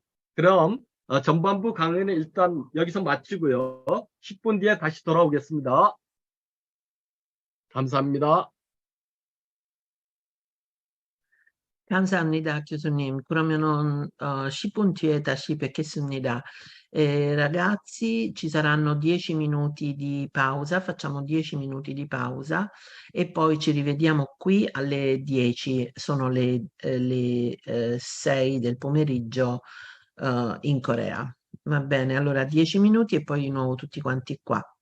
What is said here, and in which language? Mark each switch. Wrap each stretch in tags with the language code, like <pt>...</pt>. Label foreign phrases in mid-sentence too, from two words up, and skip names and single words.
<ko>그럼 전반부 강연은 일단 여기서 마치고요. 10분 뒤에 다시 돌아오겠습니다. 감사합니다. 감사합니다, 교수님. 그러면은 10분 뒤에 다시 뵙겠습니다.</ko> <it>Ragazzi, ci saranno 10 minuti di pausa, facciamo 10 minuti di pausa e poi ci rivediamo qui alle 10, sono le 6 del pomeriggio in Corea. Va bene, allora 10 minuti e poi di nuovo tutti quanti qua.</it>